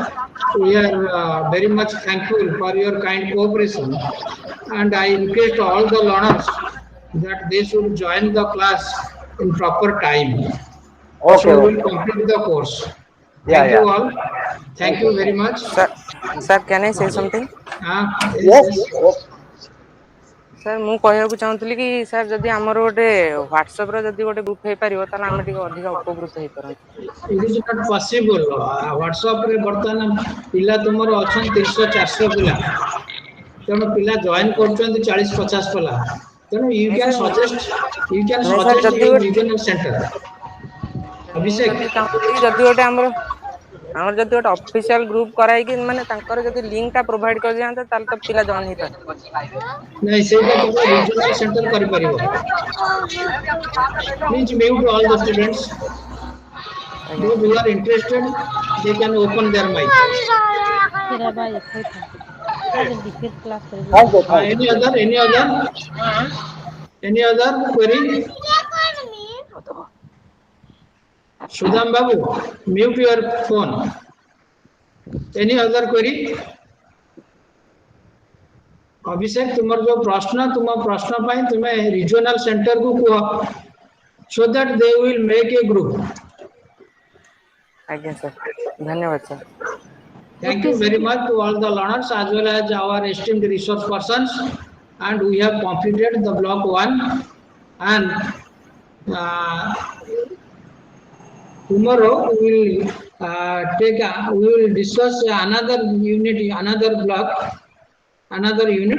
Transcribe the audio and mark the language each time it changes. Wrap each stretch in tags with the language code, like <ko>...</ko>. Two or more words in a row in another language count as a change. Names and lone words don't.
<en>We are very much thankful for your kind cooperation, and I request all the learners that they should join the class in proper time. Okay. So we Okay. will complete the course. Yeah. Thank Yeah. you all. Thank Thank you. you very much. Sir, sir, can I say something? Yes, Yes. yes. Yes.</en> <or>ସାର୍ ମୁଁ କହିବାକୁ ଚାହୁଁଥିଲି କି ସାର୍ ଯଦି ଆମର ଗୋଟେ ହ୍ୱାଟ୍ସଆପ ର ଯଦି ଗୋଟେ ଗ୍ରୁପ ହେଇପାରିବ ତାହେଲେ ଆମେ ଟିକେ ଅଧିକ ଉପକୃତ ହେଇପାରନ୍ତୁ।</or> <en>It is not possible.</en> <or>WhatsApp ରେ ବର୍ତ୍ତମାନ ପିଲା ତୁମର ଅଛନ୍ତି 300 400 ପିଲା, ତେଣୁ ପିଲା ଜଏନ କରୁଛନ୍ତି 40 50 ପିଲା, ତେଣୁ ୟୁ ନାଇଁ</or> <en>କ୍ୟାନ୍</en> <or>ସାର୍</or> <en>ସଜେଷ୍ଟ</en> <or>ନାଇଁ ସାର୍ ଯଦି</or> <en>ୟୁର</en> <or>ଗୋଟେ</or> <en>regional centre.</en> <or>ମୁଁ ଅଭିଷେକ, ଯଦି ଚାହୁଁଥିଲି ଯଦି ଗୋଟେ ଆମର ଯଦି ଗୋଟେ</or> <en>official group</en> <or>କରାଇକି ମାନେ ତାଙ୍କର ଯଦି ଲିଙ୍କ ଟା ପ୍ରୋଭାଇଡ କରିଯାଆନ୍ତା ତାହେଲେ ତ ପିଲା ଜଏନ ହେଇପାରନ୍ତେ। ନାଇଁ ସେଇଟା କେବଳ</or> <en>regional centre</en> <or>କରିପାରିବ।</or> <en>Please mute all the students.</en> <or>ଆଜ୍ଞା</or> <en>Those who are interested, they can open their mic. Thank you. Thank you. Any other? Any other query? Sudham Babu, mute your phone. Any other query?</en> <hi>अभिषेक तुम्हार जो प्रश्न तुम प्रश्न पाई तुम्हें</hi> <en>regional centre</en> <hi>को कह</hi> <en>so that they will make a group.</en> <or>ଆଜ୍ଞା ସାର୍ ଧନ୍ୟବାଦ ସାର୍।</or> <en>Thank you very much to all the learners as well as our esteemed resource persons, and we have completed the block 1, and uh, tomorrow we will we will discuss another unit, another block, another unit.</en>